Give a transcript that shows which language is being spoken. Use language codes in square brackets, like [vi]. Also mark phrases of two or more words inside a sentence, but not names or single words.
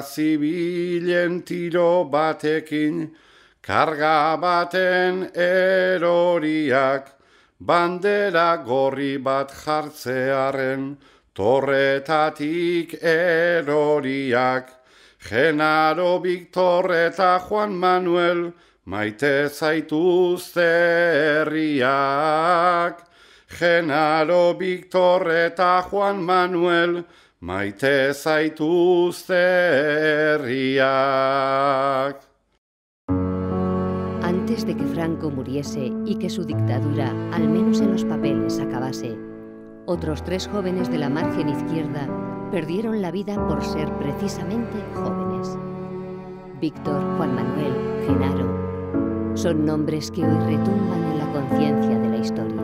[eu] zibilen tiro batekin, karga baten eroriak, bandera gorri bat jartzearen, torretatik eroriak, Genaro Victor eta Juan Manuel, maite zaituzte herriak. Genaro Victor eta Juan Manuel, maite zaituzte herriak. [es] Antes de que Franco muriese y que su dictadura, al menos en los papeles, acabase, otros 3 jóvenes de la margen izquierda perdieron la vida por ser precisamente jóvenes. Víctor, Juan Manuel, Genaro, son nombres que hoy retumban en la conciencia de la historia.